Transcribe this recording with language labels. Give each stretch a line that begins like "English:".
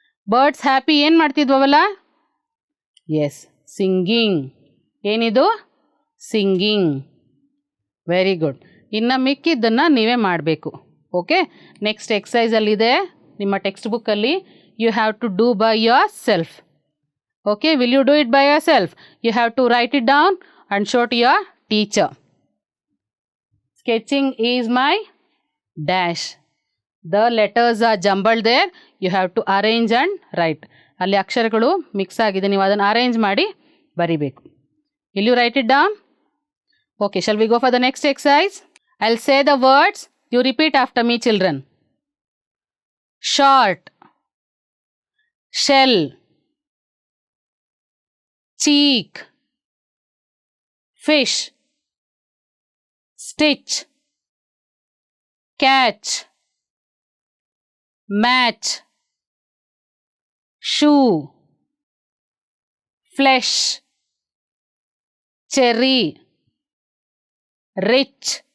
Kannada: Birds happy ಏನು ಮಾಡ್ತಿದ್ವಲ್ಲ? S, singing. ಏನಿದು? Singing.
English: Very good.
Kannada: ಇನ್ನು ಮಿಕ್ಕಿದ್ದನ್ನು ನೀವೇ ಮಾಡಬೇಕು. ಓಕೆ, ನೆಕ್ಸ್ಟ್ ಎಕ್ಸಸೈಸಲ್ಲಿದೆ ನಿಮ್ಮ ಟೆಕ್ಸ್ಟ್ ಬುಕ್ಕಲ್ಲಿ.
English: You have to do by yourself. Okay, will you do it by yourself? You have to write it down and show to your teacher. Sketching is my dash. The letters are jumbled there. You have to arrange and write.
Kannada: ಅಲ್ಲಿ ಅಕ್ಷರಗಳು mix ಆಗಿದೆ, ನೀವು ಅದನ್ನು arrange ಮಾಡಿ ಬರಿಬೇಕು.
English: Will you write it down? Okay, shall we go for the next exercise? I'll say the words. You repeat after me, children. Short, shell, cheek, fish, stitch, catch, match, shoe, flesh, cherry, rich,